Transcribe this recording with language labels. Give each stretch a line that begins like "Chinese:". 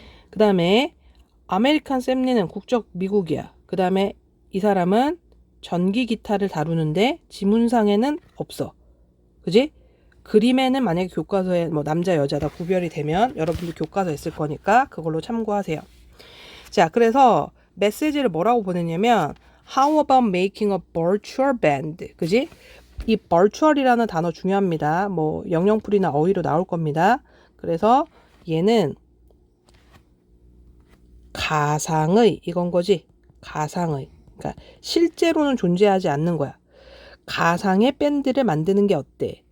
Korean: 그 다음에 아메리칸 샘리는 국적 미국이야. 그 다음에 이 사람은 전기 기타를 다루는데 지문상에는 없어. 그지? 그림에는 만약에 교과서에 남자 여자다 구별이 되면 여러분들 교과서에 있을 거니까 그걸로 참고하세요. 자, 그래서 메시지를 뭐라고 보냈냐면
English: How about making a virtual band?
Korean: 그지? 이 virtual이라는 단어 중요합니다. 영영풀이나 어휘로 나올 겁니다. 그래서 얘는 가상의 이건 거지. 가상의. 그러니까 실제로는 존재하지 않는 거야. 가상의 밴드를 만드는 게 어때?